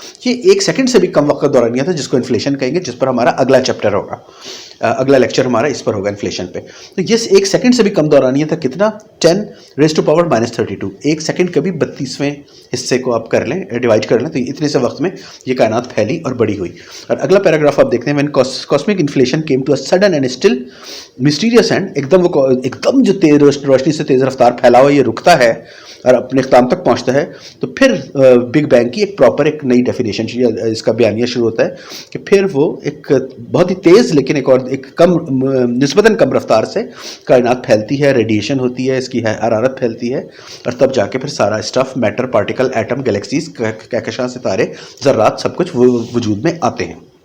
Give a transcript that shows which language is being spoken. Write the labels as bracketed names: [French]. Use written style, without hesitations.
[Urdu] یہ ایک سیکنڈ سے بھی کم وقت کا دورانیہ تھا جس کو انفلیشن کہیں گے، جس پر ہمارا اگلا چیپٹر ہوگا، اگلا لیکچر ہمارا اس پر ہوگا انفلیشن پہ. تو یہ ایک سیکنڈ سے بھی کم دورانیہ تھا. کتنا؟ 10⁻⁻32. ایک سیکنڈ کا بھی 32ویں حصے کو آپ کر لیں، ڈیوائڈ کر لیں، تو اتنے سے وقت میں یہ کائنات پھیلی اور بڑی ہوئی. اور اگلا پیراگراف آپ دیکھتے ہیں [English] when cosmic inflation came to a sudden and still mysterious end. [Urdu] ایک دم جو تیز روشنی سے تیز رفتار پھیلا ہوا یہ رکتا ہے اور اپنے اختتام تک پہنچتا ہے. تو پھر بگ بینگ کی ایک پراپر ایک نئی ڈیفینیشن اس کا بیانیہ شروع ہوتا ہے کہ پھر وہ ایک بہت ہی تیز لیکن ایک کم نسبتاً کم رفتار سے کائنات پھیلتی ہے، ریڈیشن ہوتی ہے، اس کی حرارت پھیلتی ہے، اور تب جا کے پھر سارا stuff, metre, particle, atom, galaxies, کہکشاں، ستارے، ذرات سب کچھ وجود میں آتے ہیں.